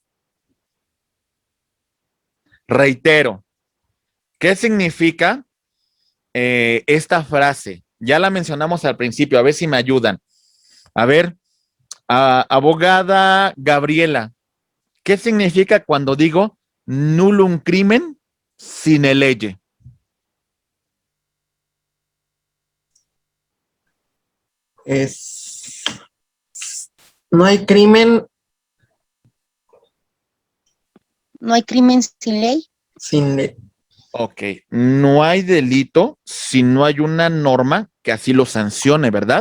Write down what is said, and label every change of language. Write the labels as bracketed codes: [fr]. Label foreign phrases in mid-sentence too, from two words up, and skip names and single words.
[es] Reitero, ¿qué significa esta frase? Ya la mencionamos al principio, a ver si me ayudan. A ver, abogada Gabriela, ¿qué significa cuando digo [la] nullum crimen sine lege? [es] No hay crimen No hay crimen sin ley. sin ley. Ok, no hay delito si no hay una norma que así lo sancione, ¿verdad?